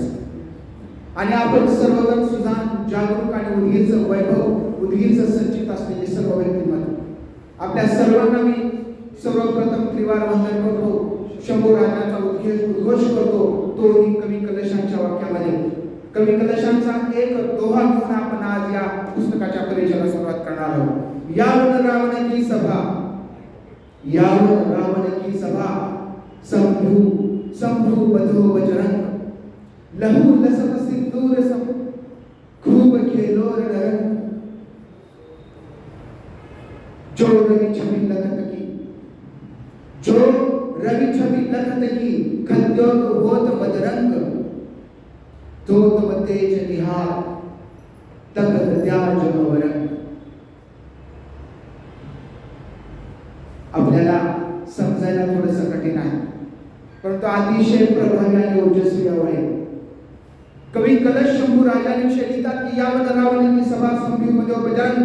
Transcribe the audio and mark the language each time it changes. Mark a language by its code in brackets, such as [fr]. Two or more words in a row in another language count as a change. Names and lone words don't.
[mr] आणि आपण सर्वजण सुजाण, जागरूक आणि उदगीरचं वैभव, उदगीरचं संचित असलेले सर्व व्यक्तिमत्व, आपल्या सर्वांना मी सर्वप्रथम त्रिवार वंदन करतो. शंभू राजांचा उद्घोष करतो. तोही कवी कलशांच्या वाक्यामध्ये. कवी कलशांचा एक दोहा घेऊन आपण आज या पुस्तकाच्या परिचयाला सुरुवात करणार आहोत. [bra] यावन रावण की सभा, यावन रावण की सभा, संभू बधो बजरंग, लहू लसत सिंदूर सम, खूब खेलो रणरंग, जो रवि छवि लखत की, जो रवि छवि लखत की, खद्योत होत बजरंग, तो तब तेज निहार, तखत त्याज अवरंग. [mr] आपल्याला समजायला थोडंसं कठीण आहे, परंतु अतिशय प्रभावी आणि ओजस्वी आहे. कवी कलश शंभू राजांविषयी लिहितात की [bra] यावन रावण की सभा [mr] संभूमध्ये बजरंग.